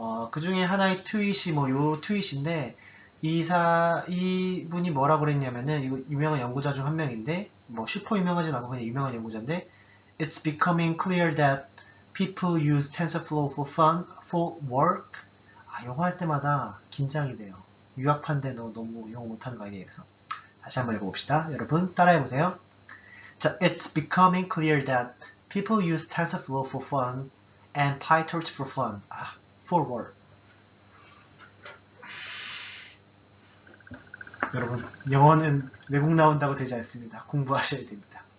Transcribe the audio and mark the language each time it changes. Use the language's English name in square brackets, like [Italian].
[Korean] 그 중에 하나의 트윗이 뭐 요 트윗인데 이분이 뭐라고 그랬냐면은 유명한 연구자 중 한 명인데 뭐 슈퍼 유명하진 않고 그냥 유명한 연구자인데 [English] It's becoming clear that people use TensorFlow for fun, for work. [Korean] 영어 할 때마다 긴장이 돼요. 유학파인데 너 너무 영어 못하는 거 아니에요? 그래서 다시 한번 읽어봅시다. 여러분 따라해보세요. [English] 자, It's becoming clear that people use TensorFlow for fun and PyTorch for fun. For work. [Korean] 여러분, 영어는 외국 나온다고 되지 않습니다. 공부하셔야 됩니다.